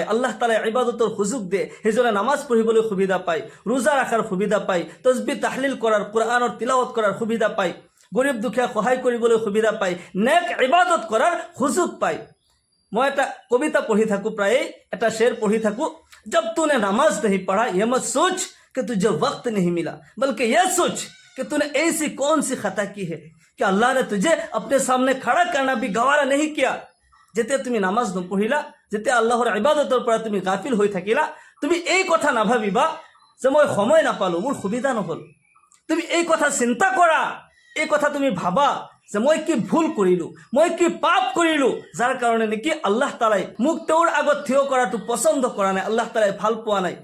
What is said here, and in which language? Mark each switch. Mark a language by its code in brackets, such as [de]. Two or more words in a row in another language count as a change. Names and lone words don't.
[as] আল্লাহ তালাই ইবাদতৰ সুযোগ দিয়ে, সেইজনে নামাজ পঢ়িবলৈ সুবিধা পায়, ৰোজা ৰাখাৰ সুবিধা পায়, তসবিহ তাহলিল কৰাৰ, কোৰআনৰ তিলাৱত কৰাৰ সুবিধা পায়, গৰীব দুখীয়া সহায় কৰিবলৈ সুবিধা পায়, নেক ইবাদত কৰাৰ সুযোগ পায়। মই এটা কবিতা পঢ়ি থাকোঁ, প্ৰায়ে এটা শেৰ পঢ়ি থাকোঁ, [hi] जब तूने नमाज नहीं पढ़ा ये मत सोच कि तुझे वक्त नहीं मिला, बल्कि यह सोच कि तूने ऐसी कौन सी खता की है कि अल्लाह ने तुझे अपने सामने खड़ा करना भी गवारा नहीं किया। [as] जेते তুমি নামাজ নপঢ়িলা, যেতে আল্লাহৰ ইবাদতৰ পৰা তুমি গাফিল হৈ থাকিলা, তুমি এই কথা নাভাবিবা যে মই সময় নাপালো, মোৰ সুবিধা নহল। তুমি এই কথা চিন্তা কৰা, এই কথা তুমি ভাবা যে মই কি ভুল কৰিলো, মই কি পাপ কৰিলো, যাৰ কাৰণে নেকি আল্লাহ তাআলাই মোক তেওঁৰ আগত থিয় কৰাটো পছন্দ কৰা নাই, আল্লাহ তাআলাই ভাল পোৱা নাই।